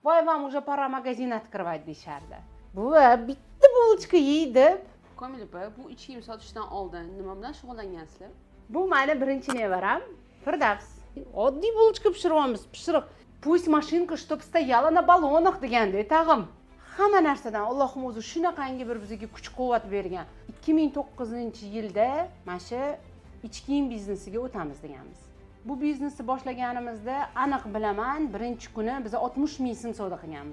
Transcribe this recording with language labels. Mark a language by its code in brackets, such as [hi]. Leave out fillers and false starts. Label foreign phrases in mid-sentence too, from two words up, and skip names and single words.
[uz] Voy, [ru] вам уже пора магазин открывать deyishardi. [uz] Buva, bitta bulchka yey deb. Komil opa, bu ichki kiyim sotishdan oldin nima bilan shug'ullangansizlar? Bu meni birinchi nevaram Firdavs. Oddiy bulchka pishiryapmiz, pishiriq. [ru] Пусть машинка чтоб стояла на баллонах [uz] deganda tag'im. Hamma narsadan Allohim o'zi shunaqangi bir bizga kuch-quvvat bergan. 2009-yilda mana shu ichki kiyim biznesiga o'tamiz deganmiz. Bu biznesni boshlaganimizda aniq bilaman, birinchi kuni biz 60 ming so'm savdo qilganmiz.